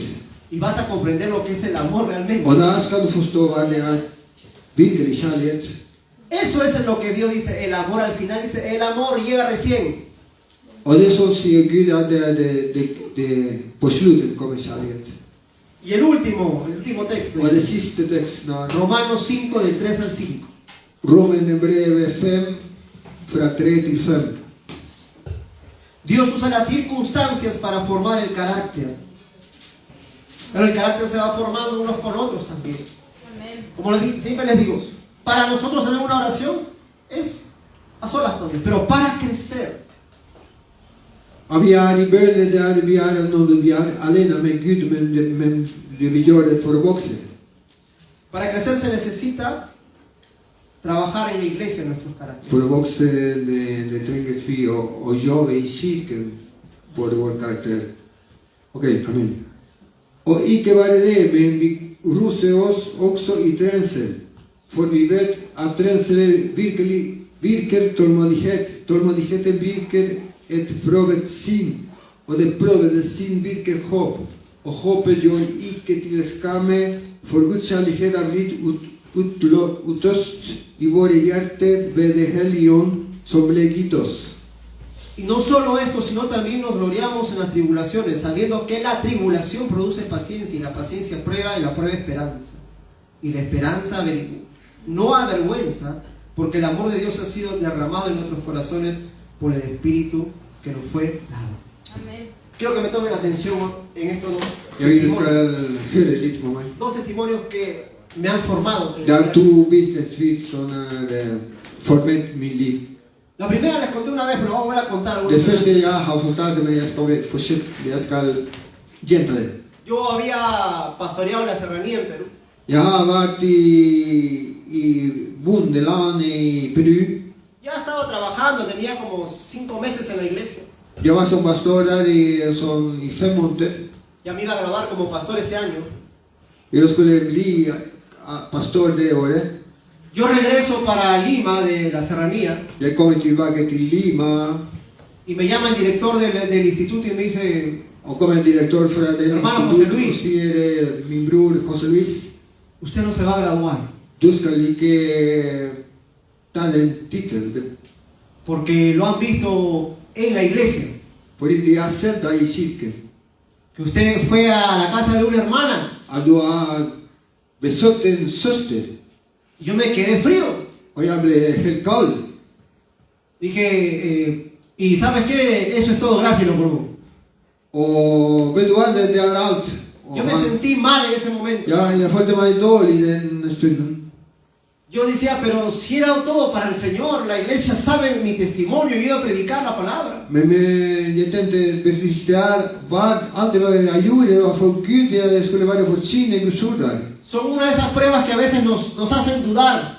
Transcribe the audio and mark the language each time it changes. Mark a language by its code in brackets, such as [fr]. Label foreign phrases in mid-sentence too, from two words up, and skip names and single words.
[es] Y vas a comprender lo que es el amor realmente. [no] Og da skal du forstå hva det er virkelig kjærlighet. [es] Eso es lo que Dios dice, el amor al final dice, el amor llega recién. [no] Og det som sier Gud, at det på slutten kommer kjærlighet. [es] Y el último texto, [no] Og det siste teksten er [es] Romanos 5, del 3 al 5. [no] Romerbrevet 5, fra 3 til 5. [es] Dios usa las circunstancias para formar el carácter. Pero el carácter se va formando unos con otros también. Como siempre les digo, para nosotros tener una oración es a solas con Dios, pero para crecer. [no] Og vi er i bønne der vi er når vi er alene med Gud, men vi gjør det for å vokse. [es] Para crecer se necesita trabajar en la iglesia en nuestros caracteres. [no] For å vokse det trenges vi å jobbe i kirken for vår karakter. [es] Ok, amen. [no] Og ikke bare det, men vi roser oss også i trengsel. For vi vet at trengsel virkelig virker tålmodighet. Tålmodigheten virker et prøvet sinn, og det prøvede sinn virker håp. Og håpet gjør ikke til skamme, for Guds kjærlighet er blitt utøst i våre hjerter ved det hellige ånd som ble gitt oss. [es] Y no solo esto, sino también nos gloriamos en las tribulaciones, sabiendo que la tribulación produce paciencia, y la paciencia prueba, y la prueba esperanza. Y la esperanza no avergüenza, porque el amor de Dios ha sido derramado en nuestros corazones por el Espíritu que nos fue dado. Amén. Quiero que me tomen atención en estos [no] Jeg vil skal høre litt på meg. [es] dos testimonios que me han formado. [no] Det er to vitnesbyrd som har formet mitt liv. [es] La primera les conté una vez, pero vamos a volver a contar. [no] Det første jeg har fortalt, men jeg skal gjenta det. [es] Yo había pastoreado la serranía en Perú. [no] Jeg har vært i bondeland i Peru. [es] Ya estaba trabajando, tenía como 5 meses en la iglesia. [no] Jeg var som pastor der i 5 måneder. [es] Ya me iba a graduar como pastor ese año. [no] Jeg skulle bli pastor det året. [es] Yo regreso para Lima de la serranía [no] Jeg kommer tilbake til Lima, [es] y me llama el director del instituto y me dice, [no] og kommer en direktør fra den [es] Hermano [no] institutt José Luis. og sier min bror José Luis, [es] usted no se va a graduar [no] du skal ikke ta den tittelen, [es] porque lo han visto en la iglesia, [no] fordi de har sett deg i kirken. [es] que usted fue a la casa de una hermana. [no] At du har besøkt en søster. [es] Y yo me quedé frío. [no] Og jeg ble helt kald. [es] Dije, y ¿sabes qué? Eso es todo, gracias, lo colgó. [no] Og vet du hva, det er alt. Og [es] Yo me sentí mal en ese momento. [no] ja, jeg følte meg dårlig den stunden. [es] Yo decía, pero si he dado todo para el Señor, la iglesia sabe mi testimonio, yo he ido a predicar la palabra. [no] Men jeg tenkte, hvis det alt det var jeg gjorde, det var for Gud, det skulle være for sine Guds ord der. [es] Son una de esas pruebas que a veces nos hacen dudar